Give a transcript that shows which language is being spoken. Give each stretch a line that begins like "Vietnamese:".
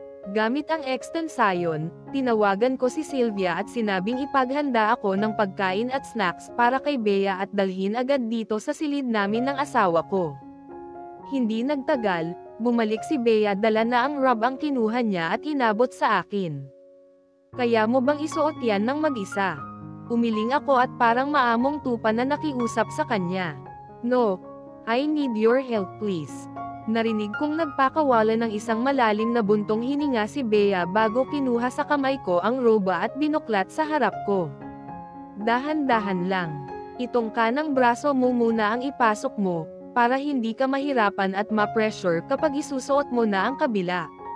Filipino: Gamit ang extension, tinawagan ko si Sylvia at sinabing ipaghanda ako ng pagkain at snacks para kay Bea at dalhin agad dito sa silid namin ng asawa ko. Hindi nagtagal, bumalik si Bea, dala na ang robe ang kinuha niya at inabot sa akin. Kaya mo bang isuot yan ng mag-isa? Umiling ako at parang maamong tupa na nakiusap sa kanya.
English: No, I need your help please.
Filipino: Narinig kong nagpakawala ng isang malalim na buntong hininga si Bea bago kinuha sa kamay ko ang roba at binuklat sa harap ko. Dahan-dahan lang. Itong kanang braso mo muna ang ipasok mo, para hindi ka mahirapan at ma-pressure kapag isusuot mo na ang kabila.